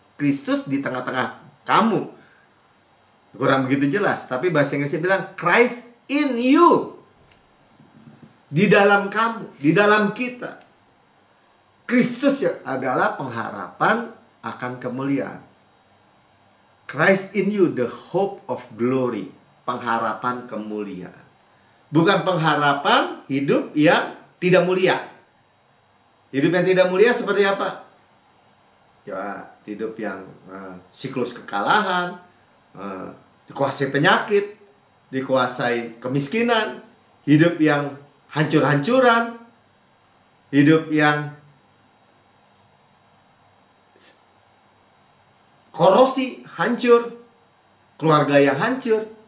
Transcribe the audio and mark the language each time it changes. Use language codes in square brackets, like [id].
[id] Kristus di tengah-tengah kamu. Kurang begitu jelas, tapi bahasa Inggrisnya bilang [en] Christ in you. [id] Di dalam kamu, di dalam kita. Kristus ya adalah pengharapan akan kemuliaan. [en] Christ in you, the hope of glory. [id] Pengharapan kemuliaan. Bukan pengharapan hidup yang tidak mulia. Hidup yang tidak mulia seperti apa? Ya, hidup yang siklus kekalahan, dikuasai penyakit, dikuasai kemiskinan, hidup yang hancur-hancuran, hidup yang korosi, hancur, keluarga yang hancur.